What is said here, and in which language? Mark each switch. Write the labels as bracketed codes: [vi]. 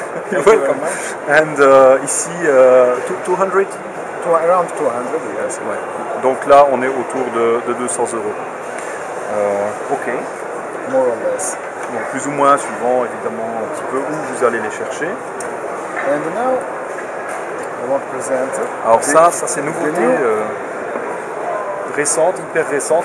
[en] You're welcome. And ici 200. Around 200, yes. [fr] Ouais. Donc là on est autour de 200 €. Ok. [en] More or less. [fr] Donc plus ou moins, suivant évidemment un petit peu où vous allez les chercher. [en] And now I want to present. [fr] Alors ça c'est une nouveauté récente, hyper récente.